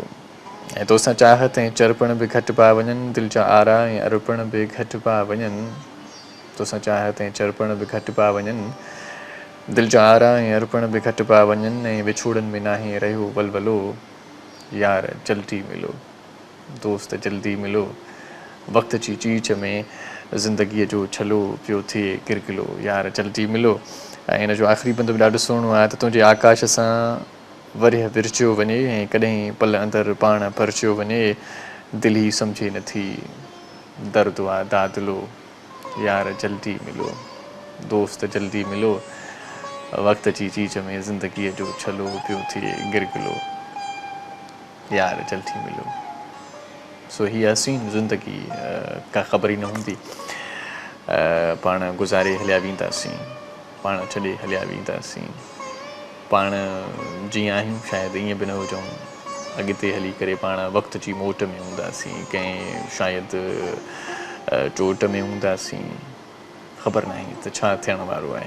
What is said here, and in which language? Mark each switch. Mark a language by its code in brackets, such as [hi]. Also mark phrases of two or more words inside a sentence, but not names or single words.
[sd] ऐं तोसां चाहत ऐं चरपण बि घटि पिया वञनि, दिलि जा आरा ऐं अर्पण बि घटि पिया वञनि, तोसां चाहत ऐं चरपण बि घटि पिया वञनि, दिलि जा आरा ऐं अर्पण बि घटि पिया वञनि, ऐं विछोड़नि में नाहे रहियो वलवलो, यार जल्दी मिलो, दोस्त जल्दी मिलो, वक़्त जी चीच में ज़िंदगीअ जो छलो, पियो थिए गिरगिलो, यार जल्दी मिलो। ऐं हिन जो आख़िरी बंदो बि ॾाढो सुहिणो आहे त तुंहिंजे आकाश सां वरिह विरचियो वञे ऐं कॾहिं पल अंदरि पाण भरचियो वञे, दिलि ई सम्झे नथी दर्द आहे दादिलो, यार जल्दी मिलो, दोस्त जल्दी मिलो, वक्त जी चीज में ज़िंदगी जो छलो पियो थिए गिरगिलो, यार जल्दी मिलो। सो ही हसीन ज़िंदगी का ख़बर ई न हूंदी, पाण गुज़ारे हलिया वेंदासीं, पाण छॾे हलिया वेंदासीं, पाण जीअं आहियूं शायदि ईअं बि न हुजूं, अॻिते हली करे पाण वक़्त जी मोट में हूंदासीं, कंहिं शायदि चोट में हूंदासीं, ख़बर न आहे त छा थियण वारो आहे।